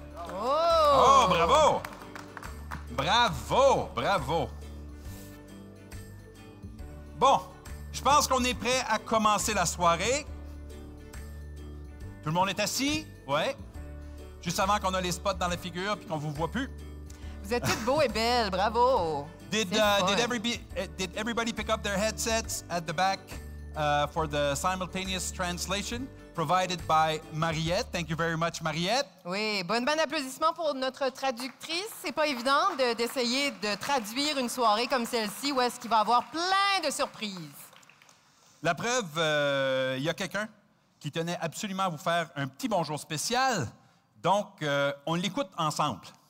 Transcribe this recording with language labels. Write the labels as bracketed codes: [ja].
[fr] Oh, bravo! Bravo, bravo. Bon, je pense qu'on est prêt à commencer la soirée. Tout le monde est assis? Ouais. Juste avant qu'on a les spots dans la figure puis qu'on vous voit plus. Vous êtes toutes beaux et belles, bravo! [en] Did everybody pick up their headsets at the back for the simultaneous translation provided by Mariette? Thank you very much, Mariette. [fr] Oui, bon applaudissement pour notre traductrice. C'est pas évident d'essayer de traduire une soirée comme celle-ci où est-ce qu'il va y avoir plein de surprises. La preuve, il y a quelqu'un qui tenait absolument à vous faire un petit bonjour spécial. Donc, on l'écoute ensemble.